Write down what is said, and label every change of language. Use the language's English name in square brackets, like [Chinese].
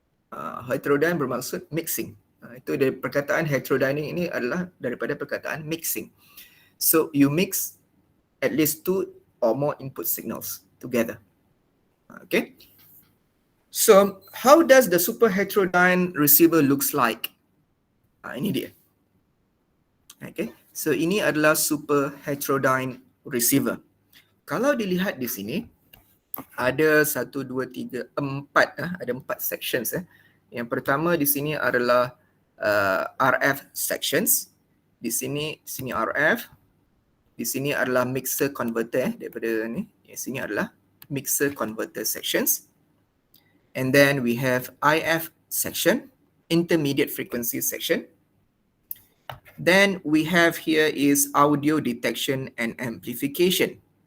[Malay] Heterodyne bermaksud mixing. Itu dari perkataan heterodyning ini adalah daripada perkataan mixing. [English] So you mix at least two or more input signals together. Okay. So how does the super heterodyne receiver looks like? [Malay] Ini dia. Okay. So ini adalah super heterodyne receiver. Kalau dilihat di sini, ada 1, 2, 3, 4, ada 4 sections. Yang pertama di sini adalah RF sections. Di sini RF. Di sini adalah mixer converter daripada ni. Di sini adalah mixer converter sections. [English] And then we have IF section, intermediate frequency section. Then we have here is audio detection and amplification.